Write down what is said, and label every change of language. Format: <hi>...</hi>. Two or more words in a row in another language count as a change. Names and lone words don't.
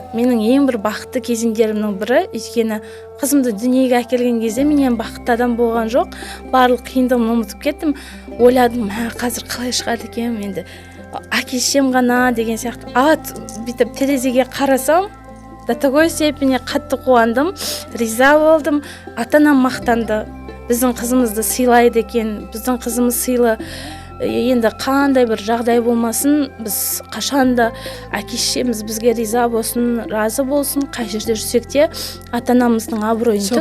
<kk>Менің ең бір бақытты кезеңдерімнің бірі, өйткені қызымды дүниеге әкелген кезде менен бақытты адам болған жоқ. Барлық қиындығымды ұмытып кеттім. Ойладым, қазір қалай шығады екен, енді әке-шешем ғана деген сияқты. Бүйтіп терезеге қарасам,</kk> <ru>до такой степени</ru> <kk>қатты қуандым, риза болдым. Ата-анам мақтанды. Біздің қызымызды сыйлайды екен, біздің қызымыз сыйлы. Енді қандай бір жағдай болмасын, біз қашанда әке-шешеміз бізге риза болсын, разы болсын, қай жерде жүрсек те ата-анамыздың абыройын төкпейік.</kk>